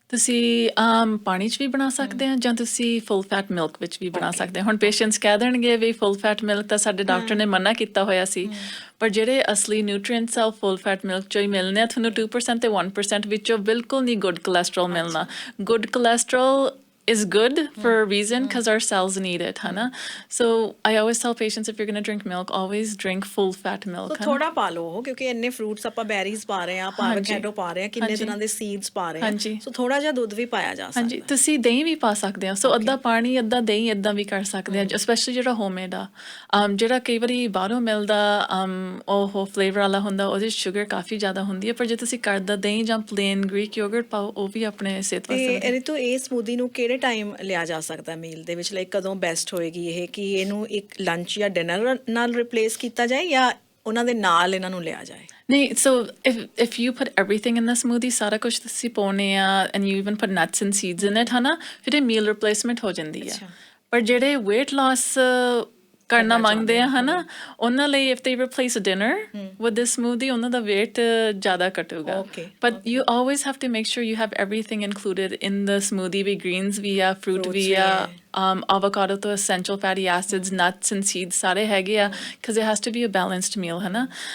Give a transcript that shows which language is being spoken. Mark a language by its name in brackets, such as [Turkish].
[Punjabi] ਤੁਸੀਂ ਪਾਣੀ 'ਚ ਵੀ ਬਣਾ ਸਕਦੇ ਆ ਜਾਂ ਤੁਸੀਂ ਫੁੱਲ ਫੈਟ ਮਿਲਕ ਵਿੱਚ ਵੀ ਬਣਾ ਸਕਦੇ ਆ। ਹੁਣ ਪੇਸ਼ੈਂਟਸ ਕਹਿ ਦੇਣਗੇ ਵੀ ਫੁੱਲ ਫੈਟ ਮਿਲਕ ਤਾਂ ਸਾਡੇ ਡਾਕਟਰ ਨੇ ਮਨਾ ਕੀਤਾ ਹੋਇਆ ਸੀ ਪਰ ਜਿਹੜੇ ਅਸਲੀ ਨਿਊਟ੍ਰੀਐਂਟਸ ਆ ਉਹ ਫੁੱਲ ਫੈਟ ਮਿਲਕ 'ਚੋਂ ਹੀ ਮਿਲਣੇ ਆ ਤੁਹਾਨੂੰ 2% ਤੇ 1% ਵਿੱਚੋਂ ਬਿਲਕੁਲ ਨਹੀਂ ਗੁੱਡ ਕੋਲੈਸਟਰੋਲ ਮਿਲਣਾ। [English] Good cholesterol is good for a reason because our cells need it, hana. So I always tell patients if you're going to drink milk, always drink full fat milk. [Punjabi] ਸੋ ਥੋੜਾ ਪਾ ਲਓ ਕਿਉਂਕਿ ਇੰਨੇ fruits ਆਪਾਂ ਬੈਰੀਜ਼ ਪਾ ਰਹੇ ਆ, ਆਪਾਂ ਐਵੋਕੈਡੋ ਪਾ ਰਹੇ ਆ, ਕਿੰਨੇ ਤਰ੍ਹਾਂ ਦੇ ਸੀਡਸ ਪਾ ਰਹੇ ਆ, ਸੋ ਥੋੜਾ ਜਿਹਾ ਦੁੱਧ ਵੀ ਪਾਇਆ ਜਾ ਸਕਦਾ। ਹਾਂਜੀ ਤੁਸੀਂ ਦਹੀਂ ਵੀ ਪਾ ਸਕਦੇ ਆ ਸੋ ਅੱਧਾ ਪਾਣੀ ਅੱਧਾ ਦਹੀਂ ਇਦਾਂ ਵੀ ਕਰ ਸਕਦੇ ਆ ਸਪੈਸ਼ਲੀ ਜਿਹੜਾ ਹੋਮਮੇਡ ਆ ਜਿਹੜਾ ਕਈ ਵਾਰੀ ਬਾਹਰੋਂ ਮਿਲਦਾ ਉਹ ਫਲੇਵਰ ਵਾਲਾ ਹੁੰਦਾ ਉਹਦੇ ਸ਼ੂਗਰ ਕਾਫੀ ਜ਼ਿਆਦਾ ਹੁੰਦੀ ਹੈ ਪਰ ਜੇ ਤੁਸੀਂ ਘਰ ਦਾ ਦਹੀਂ ਜਾਂ ਪਲੇਨ ਗ੍ਰੀਕ ਯੋਗਰਟ ਪਾਓ ਉਹ ਵੀ ਆਪਣੇ ਸਿਹਤ ਵਾਸਤੇ ਤੇ ਰਿਤੂ ਇਹ ਸਮੂਦੀ ਨੂੰ ਕਿਹੜੇ ਟਾਈਮ ਲਿਆ ਜਾ ਸਕਦਾ ਮੀਲ ਦੇ ਵਿੱਚ, ਲਾਈਕ ਕਦੋਂ ਬੈਸਟ ਹੋਏਗੀ ਇਹ, ਕਿ ਇਹਨੂੰ ਇੱਕ ਲੰਚ ਜਾਂ ਡਿਨਰ ਨਾਲ ਰਿਪਲੇਸ ਕੀਤਾ ਜਾਏ ਜਾਂ ਉਹਨਾਂ ਦੇ ਨਾਲ ਇਹਨਾਂ ਨੂੰ ਲਿਆ ਜਾਏ? [English] ਨਹੀਂ so if you put everything in the smoothie [Punjabi] ਸਾਰਾ ਕੁਝ ਤੁਸੀਂ ਪਾਉਣੇ ਆ [English] and you even put nuts and seeds in it ਹਨਾ [Punjabi] ਫਿਰ ਇਹ ਮੀਲ ਰਿਪਲੇਸਮੈਂਟ ਹੋ ਜਾਂਦੀ ਆ। ਪਰ ਜਿਹੜੇ weight loss ਕਰਨਾ ਮੰਗਦੇ ਆ ਹਨਾ ਉਹਨਾਂ ਲਈ [English] if they replace a dinner with this smoothie [Punjabi] ਉਹਨਾਂ ਦਾ weight ਜ਼ਿਆਦਾ ਘਟੂਗਾ। [English] but you always have to make sure you have everything included in the smoothie ਵੀ greens ਵੀ ਆ fruit ਵੀ ਆ avocado ਤੋਂ essential fatty acids nuts and seeds [Punjabi] ਸਾਰੇ ਹੈਗੇ ਆ [English] because it has to be a balanced meal ਹਨਾ।